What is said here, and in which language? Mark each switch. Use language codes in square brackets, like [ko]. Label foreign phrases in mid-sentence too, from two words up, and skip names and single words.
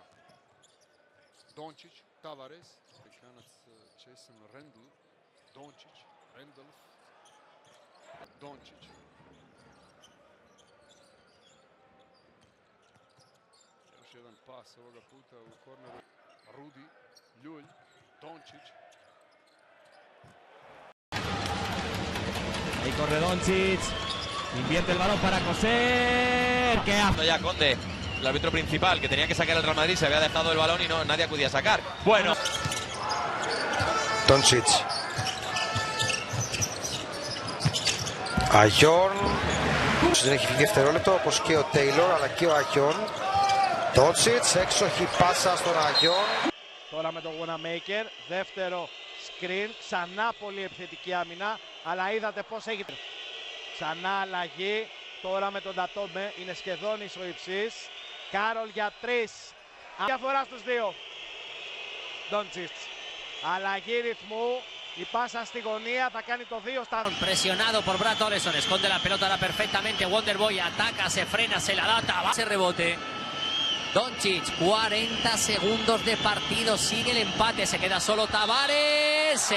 [hr] Doncic, Tavares, Amerikanac Jason Randle, Doncic, Randolph, Doncic. Još jedan pas ovoga puta u korneru. Rudi, Ljulj, Doncic. [es] Ahí corre Doncic. Invierte el balón para Coser. ¿Qué hace? Ya Conde, el árbitro principal, que tenía que sacar el Real Madrid, se había dejado el balón y nadie acudía a sacar. Bueno. Doncic. [el] Αγιόν. Δεν έχει φύγει δευτερόλεπτο, όπως και ο Τέιλορ, αλλά και ο Αγιόν. Doncic, έξοχη πάσα στον Αγιόν. Τώρα με τον Wanamaker, δεύτερο screen, ξανά πολύ επιθετική άμυνα, αλλά είδατε πώς έγινε. Ξανά αλλαγή, τώρα με τον Τατόμε, είναι σχεδόν ισοϊψής. Κάρολ για 3. Διαφορά στους δύο. Doncic. Αλλαγή ρυθμού. Η πάσα στη γωνία θα κάνει το 2 στα... [es] Presionado por Brad Oleson, esconde la pelota ahora perfectamente. Wonderboy ataca, se frena, se la da, va ese rebote. Doncic, 40 segundos de partido, sigue el empate, se queda solo Tavares.